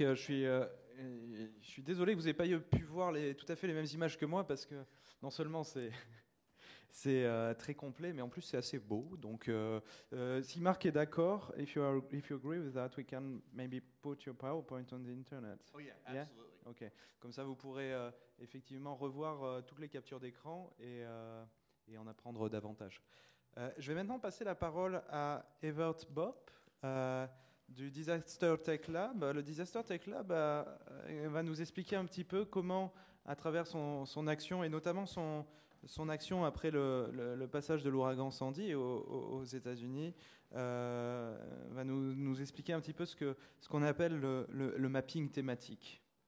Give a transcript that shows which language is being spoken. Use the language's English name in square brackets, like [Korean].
[French] Je suis désolé que vous n'ayez pas pu voir tout à fait les mêmes images que moi, parce que non seulement c'est très complet, mais en plus c'est assez beau. Donc, si Marc est d'accord, [English] if you agree with that, we can maybe put your PowerPoint on the internet. Oh yeah, absolutely. Yeah? Okay. [French] Comme ça, vous pourrez effectivement revoir toutes les captures d'écran et en apprendre davantage. Je vais maintenant passer la parole à Evert Bopp du Disaster Tech Lab. Le Disaster Tech Lab va nous expliquer un petit peu comment, à travers son action, et notamment son action après le passage de l'ouragan Sandy aux États-Unis, va nous expliquer un petit peu ce qu'on appelle le mapping thématique.